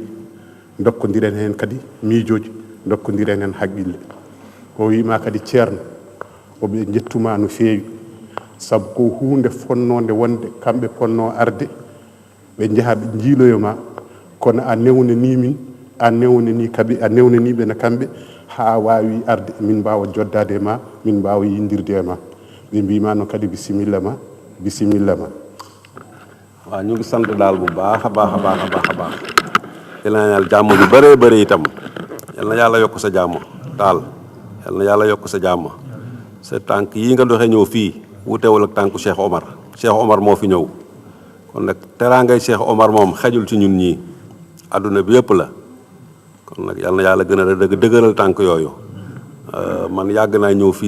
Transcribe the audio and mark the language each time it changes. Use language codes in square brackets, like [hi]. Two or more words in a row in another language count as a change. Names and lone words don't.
[ff] dokkodiren hen kadi miijoji dokkodiren hen haqqille o wima kadi ceerno oɓe jettuma no feewi saabu ko hunde fonnode wonde kamɓe ponno arde ɓe jaaha ɓe jiiloyoma kono a newnani min a newnani kaɓe a newnaniɓe no kamɓe ha wawi arde min mbawa joddade e ma min mbawa yindirde e ma ɓe mbima noon kadi bisimilla ma [wo] waaw ñu ngi sant daal bu baax a baax di la ñaanal jàmm ju bëree bëri itam yal na yàlla yokk sa jàmm daal yal na yàlla yokk sa jàmm sa tànk yi nga doxee ñëw fii wutewul ak tànku Cheikh Omar moo fi ñëw kon nag teraangay Cheikh Omar moom xejul ci ñun ñii adduna bi yëpp la kon nag yal na yàlla gën a dëgëral tànk yooyu man yàgg naa ñëw fii